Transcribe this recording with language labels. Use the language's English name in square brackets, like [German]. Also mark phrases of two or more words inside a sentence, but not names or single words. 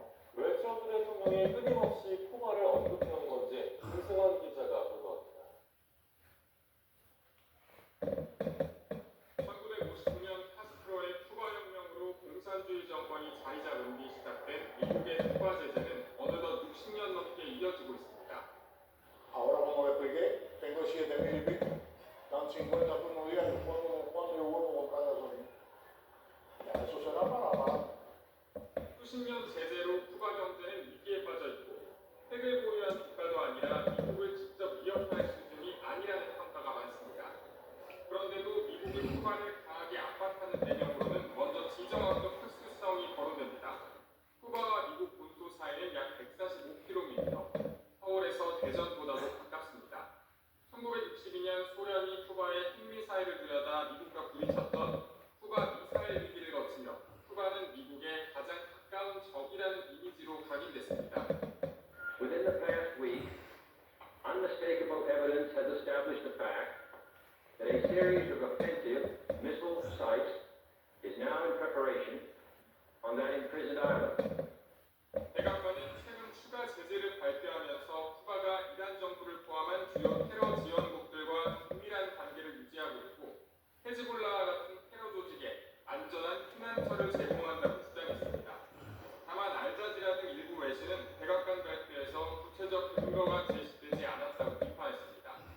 [Korean] 왜 트럼프 대통령이 끊임없이 쿠바를 언급해온 건지 김승환 기자가 보도합니다. 1959년 카스트로의 쿠바 혁명으로 공산주의 정권이 자리 잡은 뒤 시작된 미국의 쿠바 제재는 어느덧 60년 넘게 이어지고 있습니다. [Spanish] Ahora como le expliqué, tengo 7,000 y pico. Dan 50 turnos diarios, 4 y 1 por cada gasolina. Ya eso será para más. [Korean] 수십 년 제재로 쿠바 경제는 위기에 빠져 있고 핵을 보유한 국가도 아니라 미국을 직접 위협할 수준이 아니라는 평가가 많습니다. 그런데도 미국이 쿠바를 강하게 압박하는 배경으로는 먼저 지정학적 특수성이 거론됩니다. 쿠바와 미국 본토 사이는 약 145km, 서울에서 대전보다도 가깝습니다. 1962년 소련이 쿠바에 핵미사일을 들여다 미국과 부딪혔던 쿠바 미사일 위기를 거치며 쿠바는 미국의 가장 가까운 적이라는 이미지로 각인됐습니다. [English] Within the past week, unmistakable evidence has established the fact that a series of offensive missile sites is now in preparation on that imprisoned island. [Korean] 백악관은 최근 추가 제재를 발표하면서 쿠바가 이란 정부를 포함한 주요 테러 지원국들과 긴밀한 관계를 유지하고 있고 헤즈볼라와 같은 테러 조직에 안전한 피난처를 제공한다고 주장했습니다. 다만 알자지라 등 일부 외신은 백악관 발표에서 구체적 근거가 제시되지 않았다고 비판했습니다.